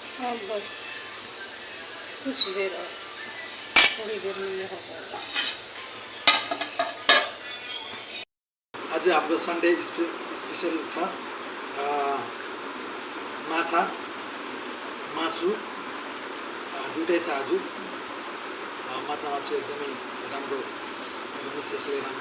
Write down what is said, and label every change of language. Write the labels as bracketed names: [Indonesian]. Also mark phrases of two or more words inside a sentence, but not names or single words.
[Hindi] बस कुछ देर और, थोड़ी देर में ये हो जाएगा। [Nepali] आज हाम्रो [English] Sunday special [Nepali] छ माछा मासु दुइटै छ आज। माछा मासु एकदमै राम्रो, मेरो मिसेसले राम्रो